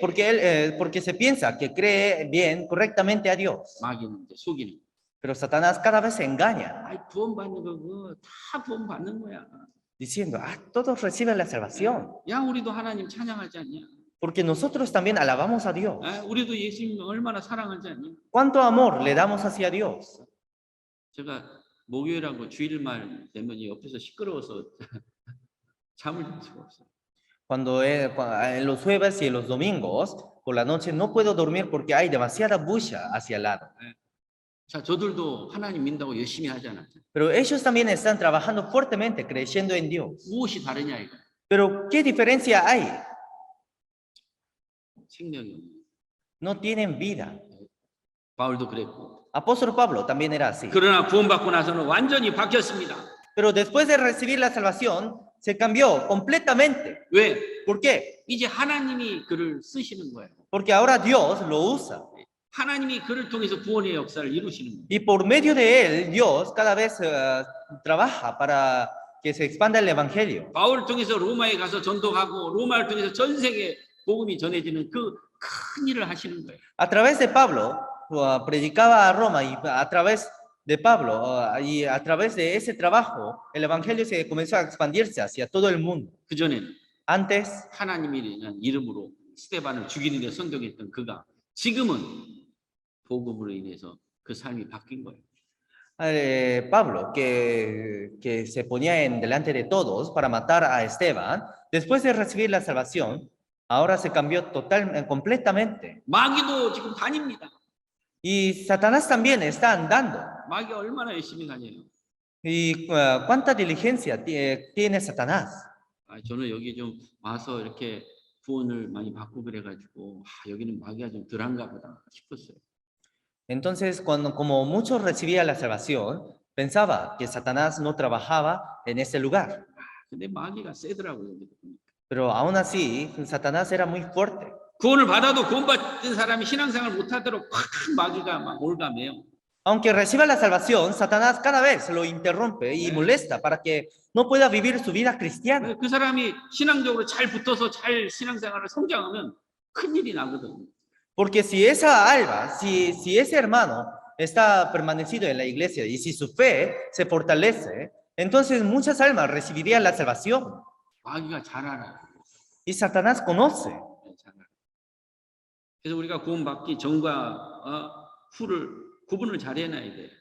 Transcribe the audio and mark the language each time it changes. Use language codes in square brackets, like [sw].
[es] Porque se piensa que cree bien, correctamente a Dios. [ko] 마귀는 이제 속이는. [es] Pero Satanás cada vez se engaña, [ko] 아이 구원받는 거 그거 다 구원받는 거야. [es] diciendo, todos reciben la salvación. [ko] 야, 우리도 하나님 찬양하지 않냐? [es] Porque nosotros también alabamos a Dios. [ko] 우리도 예수님 얼마나 사랑하지 않냐? [es] ¿Cuánto amor le damos hacia Dios? [ko] 제가 목요일하고 주일말 되면 옆에서 시끄러워서 잠을 잘 수가 없어요. [es] Cuando en los jueves y en los domingos, por la noche no puedo dormir porque hay demasiada bulla hacia el lado. [ko] 자, 저들도 하나님 믿는다고 열심히 하잖아요. [es] Pero ellos también están trabajando fuertemente, creyendo en Dios. [ko] 무엇이 다르냐 이거? [es] Pero ¿qué diferencia hay? [ko] 생명이 없는. [es] No tienen vida. [ko] 바울도 그랬고. [es] Apóstol Pablo también era así. [ko] 그러나 구원받고 나서는 완전히 바뀌었습니다. [es] Pero después de recibir la salvación, se cambió completamente. [ko] 왜? [es] ¿Por qué? [ko] 이제 하나님이 그를 쓰시는 거예요. [es] Porque ahora Dios lo usa. [ko] 하나님이 그를 통해서 구원의 역사를 이루시는 거예요. [es] Y por medio de él, Dios cada vez trabaja para que se expanda el evangelio. [ko] 바울을 통해서 로마에 가서 전도하고 로마를 통해서 전 세계 복음이 전해지는 그 큰 일을 하시는 거예요. [es] A través de Pablo, predicaba a Roma y a través de Pablo y a través de ese trabajo, el evangelio se comenzó a expandirse hacia todo el mundo. [ko] 그전에는 [es] Antes, [ko] 하나님이라는 이름으로 스데반을 죽이는 데 선동했던 그가 지금은 복음으로 인해서 그 삶이 바뀐 거예요. [es] Pablo, que se ponía delante de todos para matar a Esteban, después de recibir la salvación, ahora se cambió completamente. [ko] 마귀도 지금 다닙니다. [es] Y Satanás también está andando. [ko] 마귀가 얼마나 열심히 다녀요. [es] ¿Y cuánta diligencia tiene Satanás? [ko] 저는 여기 좀 와서 이렇게 구원을 많이 받고 그래가지고 여기는 마귀가 좀 덜한가 보다 싶었어요. [es] Entonces, como muchos recibían la salvación, pensaba que Satanás no trabajaba en ese lugar. [ko] 근데 마귀가 세더라고요. 여기도 보니까. [es] Pero aún así, Satanás era muy fuerte. [ko] 구원을 받아도 구원받은 사람이 신앙생활 못하도록 큰 마귀가 막 올가매요. [es] Aunque reciba la salvación, Satanás cada vez lo interrumpe y molesta para que no pueda vivir su vida cristiana. [ko] 그 사람이 신앙적으로 잘 붙어서 잘 신앙생활을 성장하면 큰일이 나거든요. [es] Porque si esa alma, si ese hermano está permanecido en la iglesia y si su fe se fortalece, entonces muchas almas recibirían la salvación. [ko] 마귀가 잘 알아요. [es] Y Satanás conoce. [ko] 잘 알아요. 그래서 우리가 구원받기 전과 후를 구분을 잘 해놔야 돼요.